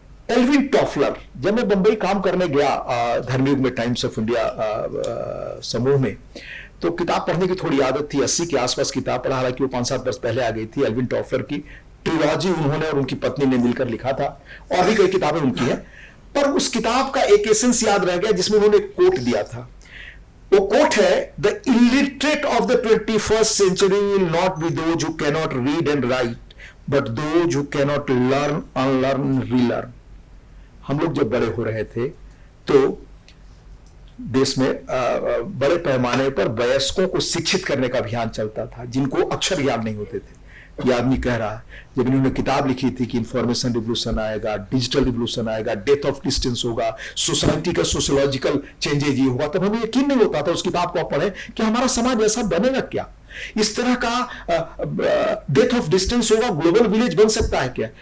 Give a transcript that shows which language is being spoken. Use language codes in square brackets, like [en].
[hi] Alvin Toffler, जब मैं बंबई काम करने गया धर्मयुग में टाइम्स ऑफ इंडिया समूह में, तो किताब पढ़ने की थोड़ी आदत थी, 80 के आसपास किताब पढ़ा, हालांकि वो 5-7 वर्ष पहले आ गई थी। एल्विन टॉफलर की ट्रिलॉजी उन्होंने और उनकी पत्नी ने मिलकर लिखा था, और भी कई किताबें उनकी हैं। पर उस किताब का एक एसेंस याद रह गया जिसमें उन्होंने एक कोट दिया था। [en] वो कोट है, the illiterate of the 21st century will not be those who cannot read and write, but those who cannot learn, unlearn, relearn। [hi] हम लोग जब बड़े हो रहे थे तो देश में बड़े पैमाने पर वयस्कों को शिक्षित करने का अभियान चलता था, जिनको अक्षर याद नहीं होते थे। ये आदमी कह रहा है, जब इन्होंने किताब लिखी थी कि इंफॉर्मेशन रिवोल्यूशन आएगा, डिजिटल रिवोल्यूशन आएगा, डेथ ऑफ डिस्टेंस होगा, सोसाइटी का सोशियोलॉजिकल चेंजेज ये होगा, तब हमें यकीन नहीं होता था उस किताब को पढ़े कि हमारा समाज ऐसा बनेगा क्या, इस तरह का डेथ ऑफ डिस्टेंस होगा, ग्लोबल विलेज बन सकता है क्या।